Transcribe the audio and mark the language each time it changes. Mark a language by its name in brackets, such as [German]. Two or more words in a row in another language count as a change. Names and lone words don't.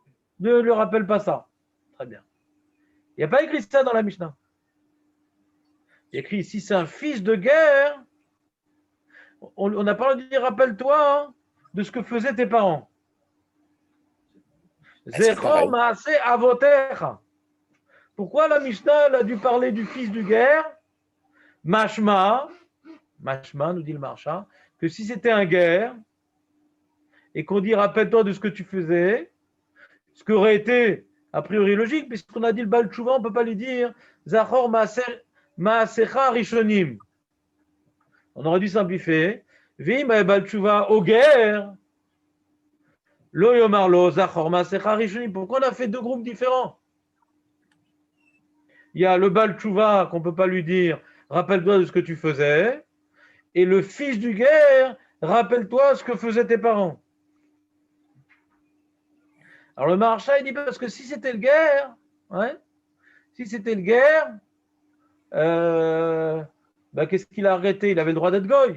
[French] Ne lui rappelle pas ça. Très bien. Il n'y a pas écrit ça dans la Mishnah. Il y a écrit si c'est un fils de guerre, on n'a pas le droit de dire rappelle-toi de ce que faisaient tes parents. c'est pareil. [Hebrew] זכור מעשה אבותיך. [French] Pourquoi la Mishnah elle a dû parler du fils du guerre? Mashma, nous dit le Marcha, que si c'était un guerre et qu'on dit rappelle-toi de ce que tu faisais, ce qui aurait été a priori logique, puisqu'on a dit le [Hebrew] בעל תשובה, [French] on ne peut pas lui dire [Hebrew] זכור מעשיך הראשונים. [French] On aurait dû simplifier. [Hebrew] ועם בעל תשובה [French] au guerre. [Hebrew] לא יאמר לו זכור מעשיך הראשונים. [French] Pourquoi on a fait deux groupes différents? Il y a le [Hebrew] בעל תשובה [French] qu'on ne peut pas lui dire rappelle-toi de ce que tu faisais, et le fils du guerre, rappelle-toi ce que faisaient tes parents. Alors le Maharsha, il dit parce que si c'était le guerre, ouais, si c'était le guerre, qu'est-ce qu'il a arrêté? Il avait le droit d'être goy.